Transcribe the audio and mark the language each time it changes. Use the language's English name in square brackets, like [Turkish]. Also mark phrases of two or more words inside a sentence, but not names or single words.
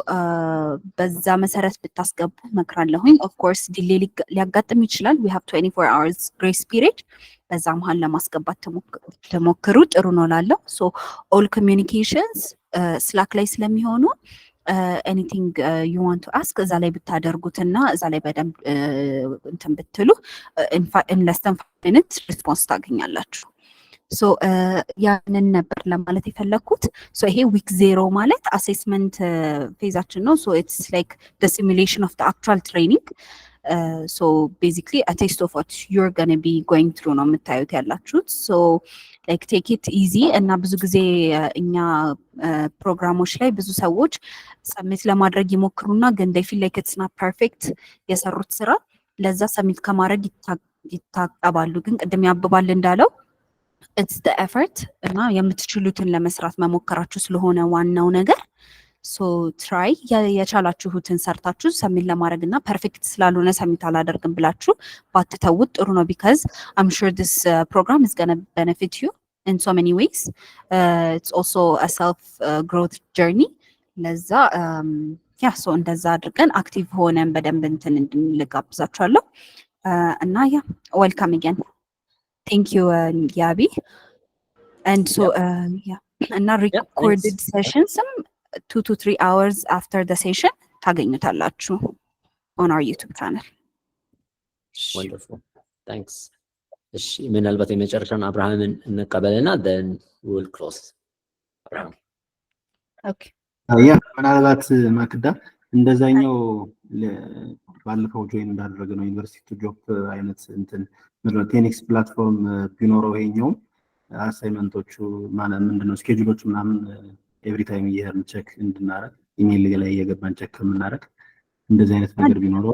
[Amharic] በዛ መሰረት ብታስገቡ መክራለሁኝ። [English] of course delay [Amharic] ሊያጋጥም ይችላል። [English] we have 24 hours grace period። [Amharic] በዛ መሀል ለማስገባት ተሞክሩ፣ ጥሩ ነው ላለው። [English] so all communications Slack [Amharic] ላይ ስለሚሆኑ [English] anything you want to ask [Amharic] እዛ ላይ ብታደርጉትና እዛ ላይ በደንብ እንትን ብትሉ [English] in less than 5 minutes [Amharic] ሪስፖንስ ታገኛላችሁ። ሶ ያንን ነበር ለማለት የፈለኩት። ሶ ይሄ ዊክ 0 ማለት አሴስመንት ፌዛችን ነው። [English] so it's like the simulation of the actual training. So basically a taste of what you're going to be going through [Amharic] ነው የምታዩት ያላችሁት። [English] So like take it easy። እና [Amharic] ብዙ ጊዜ እኛ ፕሮግራሞች ላይ ብዙ ሰዎች ሰሚት ለማድረግ ይሞክሩና ግን [English] they feel like it's not [Amharic] perfect የሰሩት ስራ ለዛ ሰሚት ከማድረግ ይታቀባሉ። ግን ቅድም ያብባል እንዳለው [English] it's the effort [Amharic] እና የምትችሉትን ለመስራት መሞከራችሁ ስለሆነ ዋናው ነገር። [English] so try [Amharic] የቻላችሁትን ሰርታችሁ ሰሚት ለማድረግ እና ፐርፌክት ስላልሆነ ሰሚት አላደርግም ብላችሁ ባትተውት ጥሩ ነው። [English] because I'm sure this program is going to benefit you in so many ways. It's also a self growth journey. [Amharic] ለዛ ያ ሶ እንደዛ አድርገን አክቲቭ ሆነን በደንብ እንትን እንድንልጋብዛችኋለሁ። እና [English] yeah, welcome again. Thank you, Yabi. And so yeah, and now recorded sessions 2 to 3 hours after the session ታገኙታላችሁ on our YouTube channel. Wonderful. Thanks. [Amharic] እሺ ምናልባት የመጨረሻውን አብርሃምን እንቀበልና [English] then we will close. [Amharic] አብርሃም [English] Okay. [Amharic] ያ ምናልባት ማክዳ እንደዛኛው ባለፈው ጆይን እንዳደረገ ነው [English] university job [Amharic] አይነት እንትን ምንድነው ቴኒክስ ፕላትፎርም ቢኖረው ይሄኛው አሳይመንቶቹ ማለት ምንድነው ስኬጁሎቹ ምናምን [English] every time [Amharic] እየሄድን ቼክ እንድናረግ ኢሜል ላይ እየገባን ቼክ የምናረግ እንደዚህ አይነት ነገር ቢኖረው